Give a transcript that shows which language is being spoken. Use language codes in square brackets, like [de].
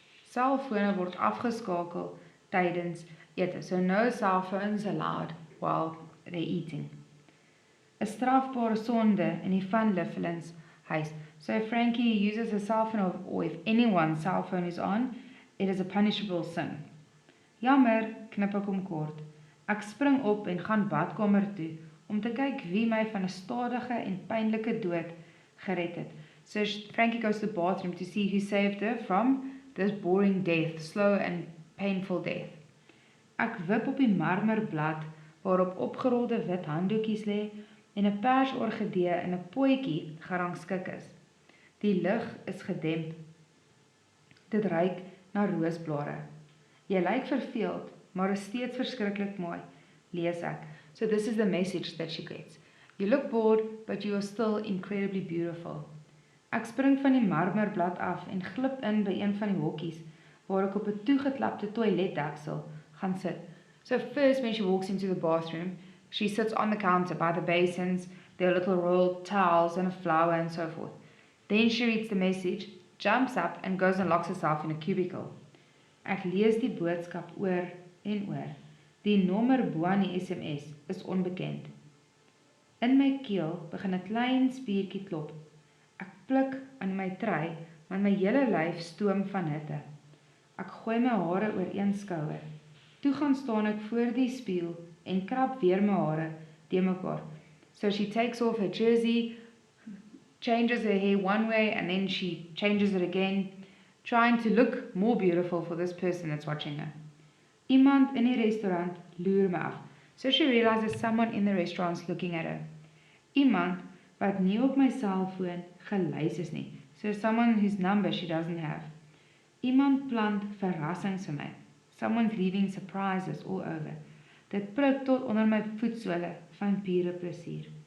[af] Selfone word afgeskakel tydens ete. [en] So no cell phones allowed while they're eating. [af] 'n strafbare sonde in die Van Lifflins huis. [en] So if Frankie uses a cell phone, or if anyone's cell phone is on, it is a punishable sin. [af] Jammer, knip ek hom kort. Ek spring op en gaan badkamer toe om te kyk wie my van 'n stadige en pynlike dood gered het. [en] So Frankie goes to the bathroom to see who saved her from this boring death, slow and painful death. [af] Ek wip op die marmerblad waarop opgerolde wit handdoekies lê en 'n persorgidee in 'n potjie gerangskik is. Die lig is gedemp. Dit ruik na roosblare. Jy lyk verveeld, maar is steeds verskriklik mooi, lees ek. [en] So this is the message that she gets. You look bored, but you are still incredibly beautiful. [af] Ek spring van die marmerblad af en glip in by een van die hokkies, waar ek op 'n toegeklapte toiletdeksel gaan sit. [en] So first, when she walks into the bathroom, she sits on the counter by the basins, there are little rolled towels and a flower and so forth. Then she reads the message, jumps up and goes and locks herself in a cubicle. [af] Ek lees die boodskap oor en oor. Die nommer bo aan die SMS is onbekend. In my keel begin 'n klein spiertjie klop. Ek pluk aan my trui, want my hele lyf stoom van hitte. Ek gooi my hare oor een skouer. Toe gaan staan ek voor die spieël en krap weer my hare te mekaar. [en] So she takes off her jersey, changes her hair one way, and then she changes it again, trying to look more beautiful for this person that's watching her. [af] Iemand in die restaurant loer my af. [en] So she realizes someone in the restaurant's looking at her. [af] Iemand wat nie op my selfoon gelys is nie. [en] So someone whose number she doesn't have. [af] Iemand plant verrassings vir my. [en] Someone's leaving surprises all over. [af] Dit prik tot onder my voetsole van pure plesier.